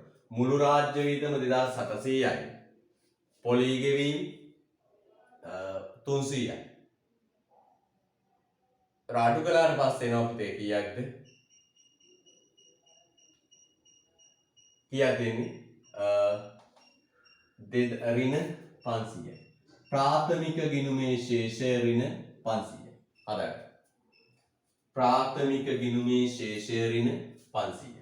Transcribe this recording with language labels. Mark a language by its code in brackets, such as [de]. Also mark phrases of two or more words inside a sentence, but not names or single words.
[si] මුළු රාජ්‍ය වියදම 2700යි. පොලි ගෙවීම් 300යි. රාඩු කළාට පස්සේ එනවා පුතේ කීයක්ද? කීයක් දෙන්නේ? ඍණ 500යි. ප්‍රාථමික ගිණුමේ ශේෂය ඍණ 500යි. හරි. ප්‍රාථමික ගිණුමේ ශේෂය ඍණ 500යි.